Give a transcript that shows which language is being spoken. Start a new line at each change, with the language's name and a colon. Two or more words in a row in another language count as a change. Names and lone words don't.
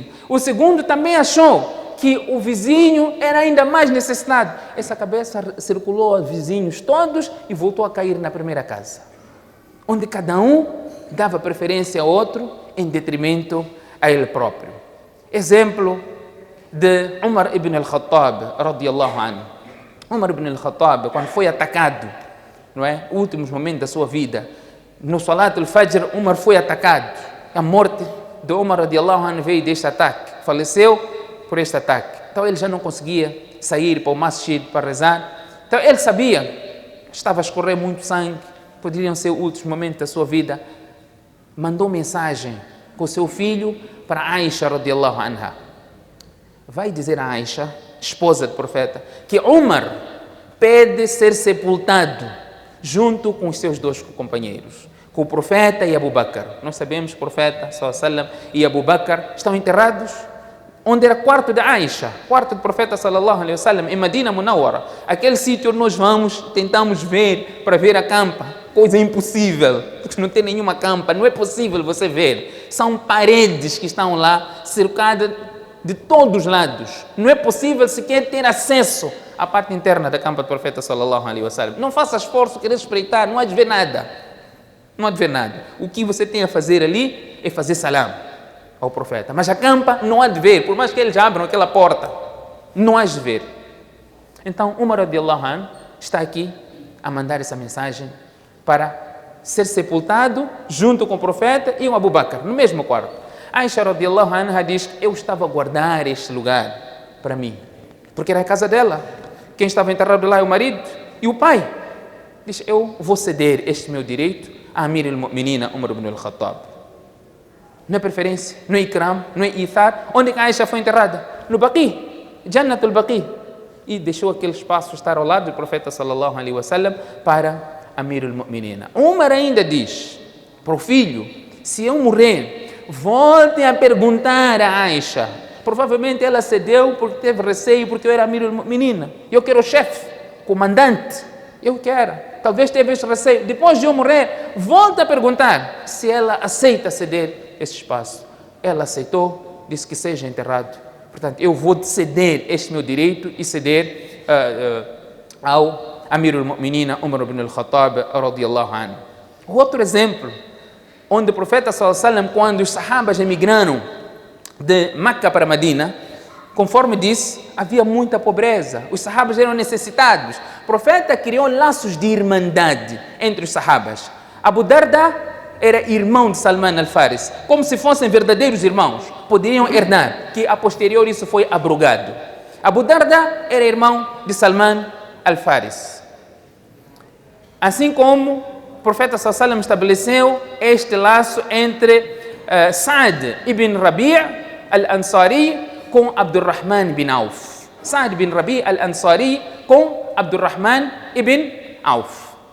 Portuguese: O segundo também achou que o vizinho era ainda mais necessitado. Essa cabeça circulou aos vizinhos todos e voltou a cair na primeira casa, onde cada um dava preferência ao outro em detrimento a ele próprio. Exemplo de Umar ibn al-Khattab,
Arabic: رضي الله عنه.
Portuguese: Umar ibn al-Khattab, quando foi atacado, não é? Últimos momentos da sua vida, no
Arabic: صلاة الفجر,
Portuguese: Umar foi atacado. A morte de Umar,
Arabic: رضي الله عنه,
Portuguese: veio deste ataque. Faleceu por este ataque. Então ele já não conseguia sair para o masjid para rezar. Então ele sabia, estava a escorrer muito sangue, poderiam ser os últimos momentos da sua vida. Mandou mensagem com o seu filho para Aisha,
Arabic: رضي الله عنها.
Portuguese: Vai dizer a Aisha, esposa do profeta, que Umar pede ser sepultado junto com os seus dois companheiros, com o profeta e Abu Bakr. Nós sabemos que o profeta
Arabic: صلى الله عليه وسلم
Portuguese: e Abu Bakr estão enterrados onde era quarto de Aisha, quarto do profeta
Arabic: صلى الله عليه وسلم,
Portuguese: em Medina Munawwara. Aquele sítio onde nós vamos, tentamos ver para ver a campa, coisa impossível, porque não tem nenhuma campa, não é possível você ver. São paredes que estão lá, cercadas de todos os lados. Não é possível sequer ter acesso à parte interna da campa do profeta
Arabic: صلى الله عليه وسلم.
Portuguese: Não faça esforço, querer espreitar, não há de ver nada. Não há de ver nada. O que você tem a fazer ali é fazer salam ao profeta. Mas a campa não há de ver, por mais que eles abram aquela porta, não há de ver. Então, Umar
Arabic: رضي الله عنه
Portuguese: está aqui a mandar essa mensagem para ser sepultado junto com o profeta e o Abu Bakr, no mesmo quarto. Aisha
Arabic: رضي الله عنها
Portuguese: diz que eu estava a guardar este lugar para mim, porque era a casa dela. Quem estava enterrado lá é o marido e o pai. Diz, eu vou ceder este meu direito a
Arabic: أمير المؤمنين
Portuguese: Umar ibn al-Khattab. Não é preferência, não é ikram, não é ithar. Onde que Aisha foi enterrada? No Baqi, Jannat al-Baqi. E deixou aquele espaço estar ao lado do profeta
Arabic: صلى الله عليه وسلم
Portuguese: para
Arabic: أمير المؤمنين.
Portuguese: Umar ainda diz para o filho, se eu morrer, voltem a perguntar a Aisha. Provavelmente ela cedeu porque teve receio, porque eu era
Arabic: أمير المؤمنين.
Portuguese: Eu quero o chefe, comandante. Eu quero. Talvez teve esse receio. Depois de eu morrer, volta a perguntar se ela aceita ceder esse espaço. Ela aceitou, disse que seja enterrado. Portanto, eu vou ceder este meu direito e ceder ao
Arabic: أمير المؤمنين
Portuguese: Umar ibn al-Khattab
Arabic: رضي الله عنه.
Portuguese: Outro exemplo, onde o profeta
Arabic: صلى الله عليه وسلم,
Portuguese: quando os sahabas emigraram de Meca para Medina, conforme disse, havia muita pobreza, os sahabas eram necessitados. O profeta criou laços de irmandade entre os sahabas. Abu Darda era irmão de Salman al-Faris, como se fossem verdadeiros irmãos, poderiam herdar, que a posterior isso foi abrogado. Abu Darda era irmão de Salman al-Faris. Assim como o profeta
Arabic: صلى الله عليه وسلم
Portuguese: estabeleceu este laço entre Sa'd ibn Rabi' al-Ansari com Abdurrahman ibn Auf. Sa'd ibn Rabi' al-Ansari com Abdurrahman ibn Auf.